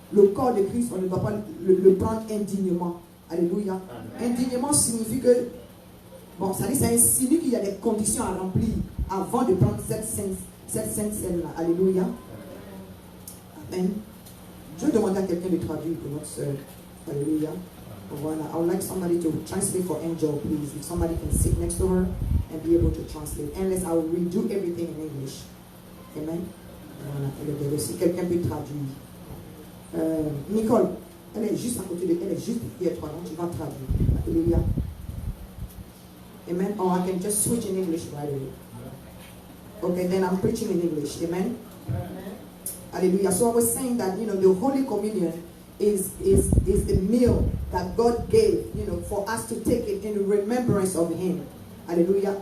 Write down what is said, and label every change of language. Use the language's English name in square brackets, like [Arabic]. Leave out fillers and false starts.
[French] Le corps de Christ, on ne doit pas le prendre indignement. Alléluia. Amen. Indignement signifie que, bon, ça insinue qu'il y a des conditions à remplir avant de prendre cette sainte scène-là. Alléluia. Amen. Je vais demander à quelqu'un de traduire pour notre soeur. Alléluia. Voilà. [English] I would like somebody to translate for Angel, please. If somebody can sit next to her and be able to translate. Unless I will redo everything in English. [French] Amen. Voilà. Si quelqu'un peut traduire. Nicole, elle est juste à côté de elle, est juste derrière toi, donc tu vas traduire. Alléluia. Amen. [English] Or I can just switch in English right away. Okay, then I'm preaching in English. Amen. Hallelujah. So I was saying that, the Holy Communion is the meal that God gave, for us to take it in remembrance of Him. Hallelujah.